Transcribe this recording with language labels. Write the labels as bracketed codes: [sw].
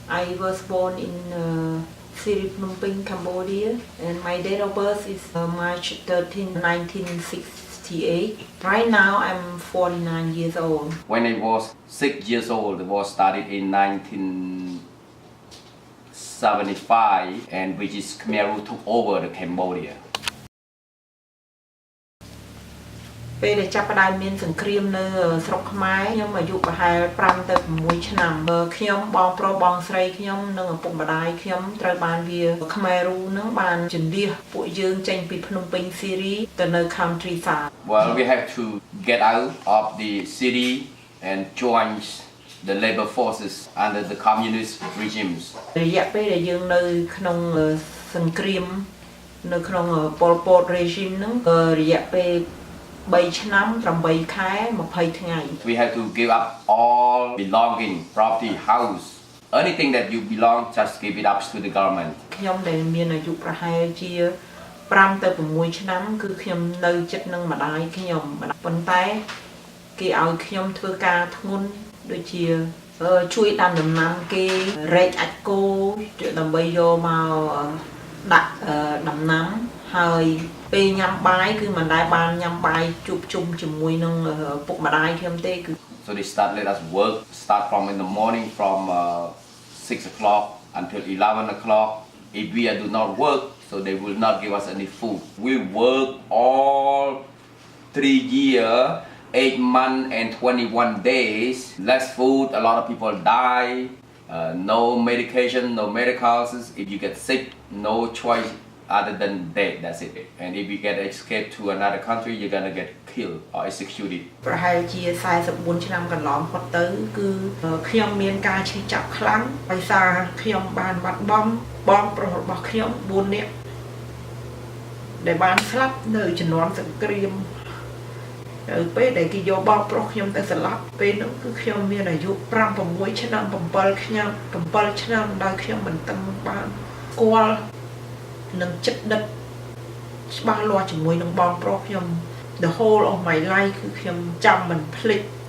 [en] I was born in Siri Phnom Penh, Cambodia, and my date of birth is March 13, 1968. Right now I'm 49 years old. When I was 6 years old, the war started in 1975, and which is Khmer Rouge took over the Cambodia. [km] ពេលដែលចាប់ផ្ដើមមានសង្គ្រាមនៅស្រុកខ្មែរខ្ញុំអាយុប្រហែល5ទៅ6ឆ្នាំខ្ញុំបងប្រុសបងស្រីខ្ញុំនិងឪពុកម្ដាយខ្ញុំត្រូវបានវាខ្មែររូនឹងបានជន្លៀសពួកយើងចេញពីភ្នំពេញសេរីទៅនៅ countryside. [en] Well, we have to get out of the city and join the labor forces under the communist regimes. [km] រយៈពេលដែលយើងនៅក្នុងសង្គ្រាមនៅក្នុង Pol Pot regime ហ្នឹងរយៈពេល3ឆ្នាំ8ខែ20ថ្ងៃ [en] We have to give up all belonging, property, house, anything that you belong, just give it up to the government. [km] ខ្ញុំដែលមានអាយុប្រហែលជា5ទៅ6ឆ្នាំគឺខ្ញុំនៅចិត្តនឹងម្ដាយខ្ញុំប៉ុន្តែគេឲ្យខ្ញុំធ្វើការធ្ងន់ដូចជាជួយដាំដំណាំគេរែកអាចគោដើម្បីយកមកដាក់ដំណាំហើយពេលញ៉ាំបាយគឺមិនដែលបានញ៉ាំបាយជួបជុំជាមួយនឹងពុកម្ដាយខ្ញុំទេគឺ [en] So they let us work, start from in the morning from 6 o'clock until 11 o'clock. If we do not work, so they will not give us any food. We work all 3 years, 8 months and 21 days. Less food, a lot of people die. No medication, no medicals. If you get sick, no choice other than dead. That's it. And if you get escape to another country, you're gonna get killed or executed. [km] ប្រហែលជា44ឆ្នាំកន្លងផុតទៅគឺខ្ញុំមានការឈឺចាប់ខ្លាំងដោយសារខ្ញុំបានបាត់បង់បងប្រុសរបស់ខ្ញុំ4នាក់ ដែលបានស្លាប់នៅជំនាន់សង្គ្រាមទៅពេលដែលគេយកបងប្រុសខ្ញុំទៅស្លាប់ពេលនោះគឺខ្ញុំមានអាយុ5 6ឆ្នាំ7ឆ្នាំដែលខ្ញុំមិនតឹងបានស្គាល់នឹងចិត្តដិតច្បាស់លាស់ជាមួយនឹងបងប្រុសខ្ញុំ [en] The whole of my life [km] គឺខ្ញុំចាំមិនភ្លេច